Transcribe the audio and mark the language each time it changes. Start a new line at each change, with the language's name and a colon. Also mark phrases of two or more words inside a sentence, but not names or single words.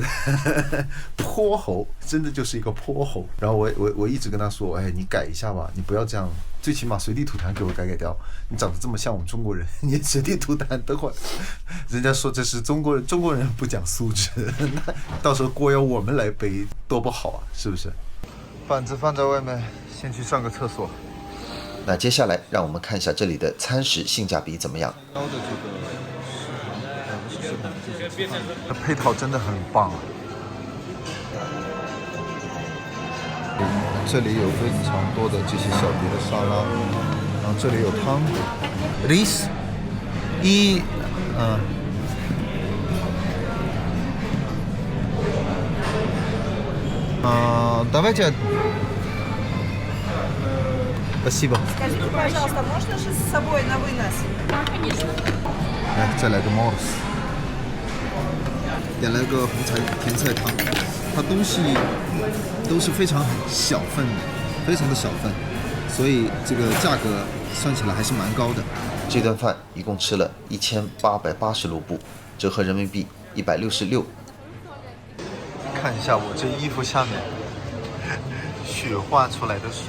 Chinese: 潑猴，真的就是一個潑猴。然後我一直跟他說，哎，你改一下吧，你不要這樣，最起碼隨地吐痰給我改掉。你長得這麼像我們中國人，你隨地吐痰，等會兒人家說這是中國人不講素質，那到時候鍋要我們來背，多不好啊，是不是？板子放在外面，先去上個廁所。那接下來讓我們看一下這裡的餐食性價比怎麼樣。配套真的很棒啊！这里有非常多的這些小碟的沙拉，然後這裡有湯 ，ris，
Russian: давайте спасибо。 Скажите, пожалуйста, можно же с собой на вынос? Да, конечно.
Chinese: 來，再來個 mors。點了個紅甜菜湯，它東西都是非常小份的，非常的小份，所以這個價格算起來還是蠻高的。這頓飯一共吃了1880盧布，折合人民幣166。看一下我這衣服下面雪化出來的水。